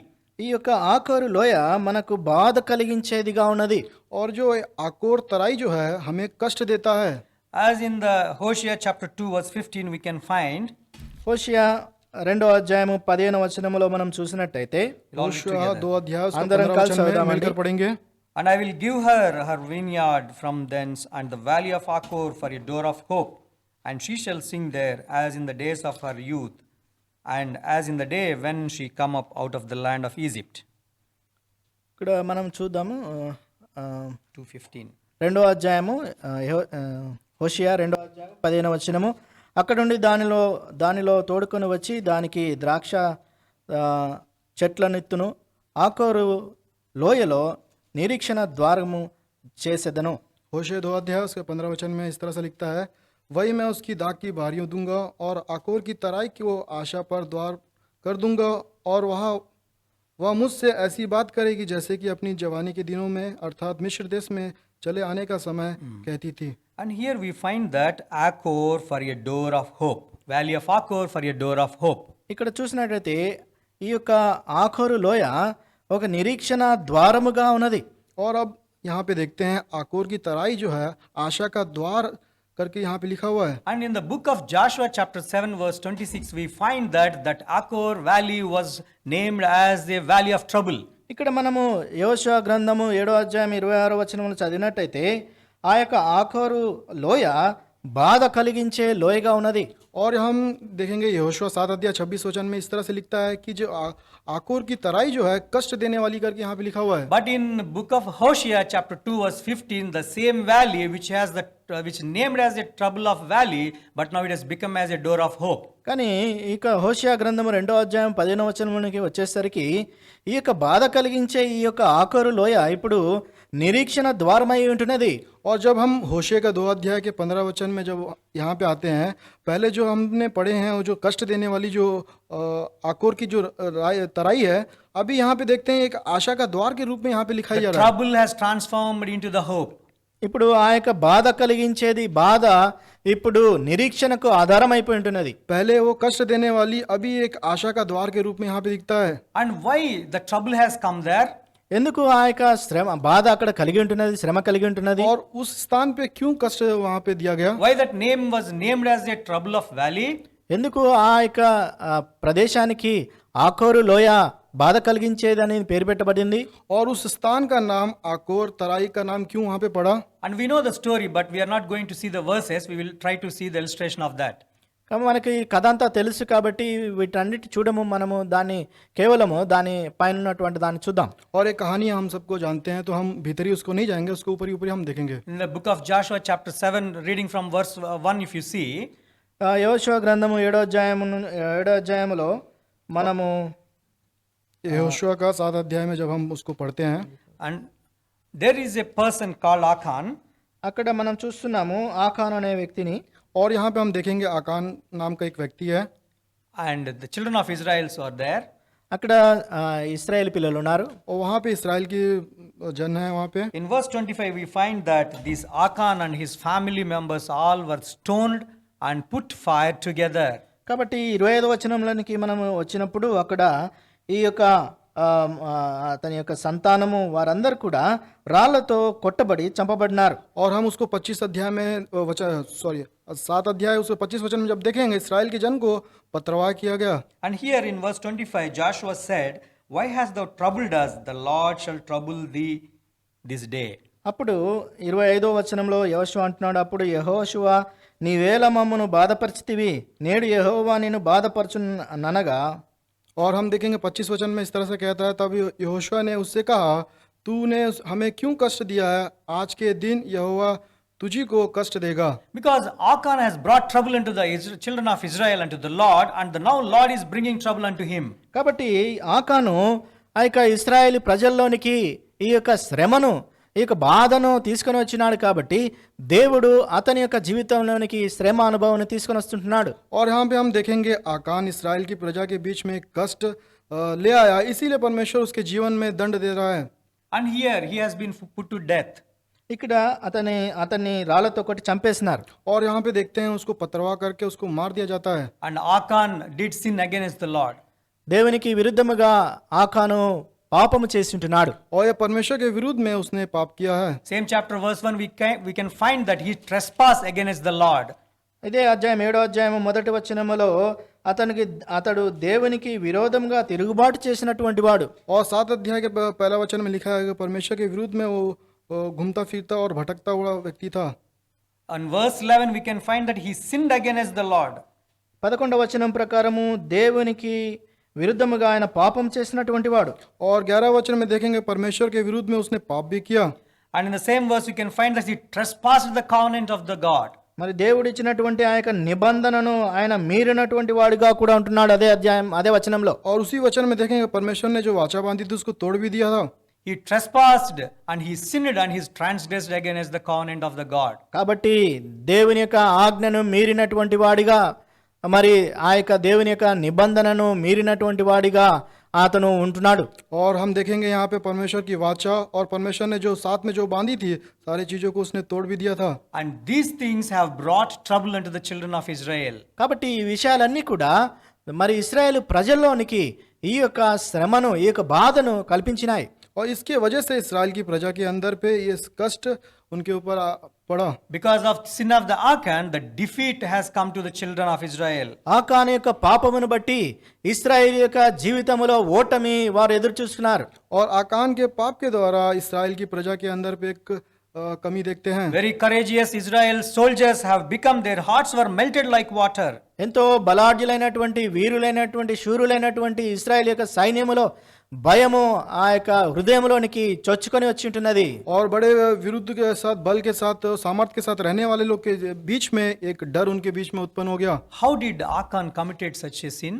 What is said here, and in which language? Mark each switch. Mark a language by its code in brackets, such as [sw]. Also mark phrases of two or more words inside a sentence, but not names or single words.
[te] ఈ యొక్క ఆకోరు లోయ మనకు బాధ కలిగించేదిగా ఉన్నది. [hi] और जो आकोर तराई जो है हमें कष्ट देता है. [en] As in the Hosea chapter 2 verse 15 we can find. [te] హోషియా 2వ అధ్యాయము 15వ వచనములో మనం చూసినట్టయితే [hi] होशिया 2 अध्याय उसका [te] అందరం 15 కలిసి [hi] वचन में [te] చదువుదామండి. [hi] मिलकर पढ़ेंगे. [en] And I will give her her vineyard from thence and the valley of Achor for a door of hope, and she shall sing there as in the days of her youth, and as in the day when she come up out of the land of Egypt. [te] ఇక్కడ మనం చూద్దాము 2:15. 2వ అధ్యాయము హోషియా 2వ అధ్యాయం 15వ వచనము. అక్కడ నుండి దానిలో తోడుకొని వచ్చి దానికి ద్రాక్ష చెట్లనెత్తును ఆకోరు లోయలో నిరీక్షణ ద్వారము చేసేదను. [hi] होशिया 2 अध्याय उसके 15 वचन में इस तरह से लिखता है वही मैं उसकी दाग की बारियों दूंगा और आकोर की तराई की वो आशा पर द्वार कर दूंगा और वह मुझसे ऐसी बात करेगी जैसे कि अपनी जवानी के दिनों में अर्थात मिस्र देश में चले आने का समय कहती थी. [en] And here we find that Achor for a door of hope, Valley of Achor for a door of hope. [te] ఇక్కడ చూసినట్లయితే ఈ యొక్క ఆకోరు లోయ ఒక నిరీక్షణ ద్వారముగా ఉన్నది. [hi] और अब यहाँ पे देखते हैं आकोर की तराई जो है आशा का द्वार करके यहाँ पे लिखा हुआ है. [en] And in the book of Joshua chapter 7 verse 26 we find that Achor valley was named as the valley of trouble. [te] ఇక్కడ మనము యెహోషువ గ్రంథము 7వ అధ్యాయం 26వ వచనమును చదివినట్టయితే ఆ యొక్క ఆకోరు లోయ బాధ కలిగించే లోయగా ఉన్నది. [hi] और हम देखेंगे यहोशुआ 7 अध्याय 26 वचन में इस तरह से लिखता है कि जो आकोर की तराई जो है कष्ट देने वाली करके यहाँ पे लिखा हुआ है. [en] But in book of Hosea chapter 2 verse 15 the same valley which named as a trouble of valley but now it has become as a door of hope. [te] కానీ ఇక హోషియా గ్రంథము 2వ అధ్యాయం 15వ వచనమునికి వచ్చేసరికి ఈ యొక్క బాధ కలిగించే ఈ యొక్క ఆకోరు లోయ ఇప్పుడు నిరీక్షణ ద్వారమై ఉంటున్నది. [hi] और जब हम होशे का 2 अध्याय के 15 वचन में जब यहाँ पे आते हैं पहले जो हमने पढ़े हैं वो जो कष्ट देने वाली जो आकोर की जो तराई है अभी यहाँ पे देखते हैं एक आशा का द्वार के रूप में यहाँ पे लिखाई जा [en] The [hi] रहा है. [en] trouble has transformed into the hope. [te] ఇప్పుడు ఆ యొక్క బాధ కలిగించేది బాధ ఇప్పుడు నిరీక్షణకు ఆధారం అయిపోయి ఉంటున్నది. [hi] पहले वो कष्ट देने वाली अभी एक आशा का द्वार के रूप में यहाँ पे दिखता है. [en] And why the trouble has come there? [te] ఎందుకు ఆ యొక్క శ్రమ బాధ అక్కడ కలిగి ఉంటున్నది, శ్రమ కలిగి ఉంటున్నది? [hi] और उस स्थान पे क्यों कष्ट वहाँ पे दिया गया? [en] Why that name was named as a trouble of valley? [te] ఎందుకు ఆ యొక్క ప్రదేశానికి ఆకోరు లోయ బాధ కలిగించేదని పేరు పెట్టబడింది? [hi] और उस स्थान का नाम आकोर तराई का नाम क्यों वहाँ पे पड़ा? [en] And we know the story, but we are not going to see the verses. We will try to see the illustration of that. [te] కాబట్టి మనకి ఈ కథ అంతా తెలుసు కాబట్టి వీటన్నిటి చూడము, మనము దాన్ని కేవలము దాని పైన ఉన్నటువంటి దాన్ని చూద్దాం. [hi] और एक कहानी हम सबको जानते हैं, तो हम भीतरी उसको नहीं जाएंगे, उसको ऊपरी ऊपरी हम देखेंगे. [en] In the book of Joshua chapter 7, reading from verse 1, if you see, [te] యెహోషువ గ్రంథము 7వ అధ్యాయములో మనము [hi] यहोशुआ का 7 अध्याय में जब हम उसको पढ़ते हैं, [en] and there is a person called Achan, [te] అక్కడ మనం చూస్తున్నాము ఆకాను అనే వ్యక్తిని. [hi] और यहाँ पे हम देखेंगे आकान नाम का एक व्यक्ति है, [en] and the children of Israel are there. [te] అక్కడ ఇశ్రాయేల్ పిల్లలు ఉన్నారు. [hi] और वहाँ पे इसराइल की जन है वहाँ पे. [en] In verse 25, we find that this Achan and his family members all were stoned and put fire together. [te] కాబట్టి 25వ వచనంలోనికి మనము వచ్చినప్పుడు అక్కడ ఈ యొక్క అతని యొక్క సంతానము వారందరూ కూడా రాళ్లతో కొట్టబడి చంపబడినారు. [hi] और हम उसको 25 अध्याय में 7 अध्याय उसको 25 वचन में जब देखेंगे, इसराइल के जन को पत्रवाह किया गया. [en] And here in verse 25, Joshua said, "Why hast thou troubled us? The Lord shall trouble thee this day." [te] అప్పుడు 25వ వచనంలో యెహోషువ అంటున్నాడు, అప్పుడు యెహోషువ నీవేళ మమ్మను బాధపరిచితివి, నేడు యెహోవా నిన్ను బాధపరచుననగా. [hi] और हम देखेंगे 25 वचन में इस तरह से कहता है, तब यहोशुआ ने उससे कहा, तूने हमें क्यों कष्ट दिया है? आज के दिन यहोवा तुझी को कष्ट देगा. [en] Because Achan has brought trouble into the children of Israel unto the Lord, and the now Lord is bringing trouble unto him. [te] కాబట్టి ఆకాను ఆ యొక్క ఇశ్రాయేలు ప్రజల్లోనికి ఈ యొక్క శ్రమను, ఈ యొక్క బాధను తీసుకొని వచ్చినాడు. కాబట్టి దేవుడు అతని యొక్క జీవితంలోనికి శ్రమ అనుభవాన్ని తీసుకొని వస్తుంటున్నాడు. [hi] और यहाँ पे हम देखेंगे आकान इसराइल की प्रजा के बीच में कष्ट ले आया, इसीलिए परमेश्वर उसके जीवन में दंड दे रहा है. [en] And here he has been put to death. [te] ఇక్కడ అతన్ని రాళ్లతో కొట్టి చంపేసినారు. [hi] और यहाँ पे देखते हैं उसको पत्रवाह करके उसको मार दिया जाता है. [en] And Achan did sin against the Lord. [te] దేవునికి విరుద్ధముగా ఆకాను పాపము చేసి ఉంటున్నాడు. [hi] और ये परमेश्वर के विरुद्ध में उसने पाप किया है. [en] Same chapter verse 1, we can find that he trespassed against the Lord. [te] ఇదే అధ్యాయం 7వ అధ్యాయం 1వ వచనములో అతడు దేవునికి విరోధంగా తిరుగుబాటు చేసినటువంటి వాడు. [hi] और 7 अध्याय के पहला वचन में लिखा है कि परमेश्वर के विरुद्ध में वो घूमता फिरता और भटकता हुआ व्यक्ति था. [en] On verse 11, we can find that he sinned against the Lord. [te] 11వ వచనం ప్రకారము దేవునికి విరుద్ధముగా ఆయన పాపం చేసినటువంటి వాడు. [hi] और 11 वचन में देखेंगे परमेश्वर के विरुद्ध में उसने पाप भी किया. [en] And in the same verse, we can find that he trespassed the covenant of the God. [te] మరి దేవుడు ఇచ్చినటువంటి ఆ యొక్క నిబంధనను ఆయన మీరినటువంటి వాడిగా కూడా ఉంటున్నాడు అదే వచనంలో. [hi] और उसी वचन में देखेंगे परमेश्वर ने जो वाचा बांधी थी उसको तोड़ भी दिया था. [en] He trespassed and he sinned and he transgressed against the covenant of the God. [te] కాబట్టి దేవుని యొక్క ఆజ్ఞను మీరినటువంటి వాడిగా, మరి ఆ యొక్క దేవుని యొక్క నిబంధనను మీరినటువంటి వాడిగా అతను ఉంటున్నాడు. [hi] और हम देखेंगे यहाँ पे परमेश्वर की वाचा और परमेश्वर ने जो साथ में जो बांधी थी सारी चीजों को उसने तोड़ भी दिया था. [en] And these things have brought trouble unto the children of Israel. [te] కాబట్టి ఈ విషయాలన్నీ కూడా మరి ఇశ్రాయేలు ప్రజల్లోనికి ఈ యొక్క శ్రమను, ఈ యొక్క బాధను కల్పించినాయి. [hi] और इसके वजह से इसराइल की प्रजा के अंदर पे ये कष्ट उनके ऊपर पड़ा. [en] Because of sin of the Achan, the defeat has come to the children of Israel. [te] ఆకాను యొక్క పాపమును బట్టి ఇశ్రాయేలు యొక్క జీవితంలో ఓటమి వారు ఎదురు చూస్తున్నారు. [hi] और आकान के पाप के द्वारा इसराइल की प्रजा के अंदर पे एक कमी देखते हैं. [en] Very courageous Israel soldiers have become, their hearts were melted like water. [te] ఎంతో బలాఢ్యులైనటువంటి వీరులైనటువంటి శూరులైనటువంటి ఇశ్రాయేల్ యొక్క సైన్యములో భయము ఆ యొక్క హృదయంలోనికి చొచ్చుకొని వచ్చి ఉంటున్నది. [hi] और बड़े विरुद्ध के साथ, बल के साथ, सामर्थ्य के साथ रहने वाले लोग के बीच में एक डर उनके बीच में उत्पन्न हो गया. [en] How did Achan committed such a sin?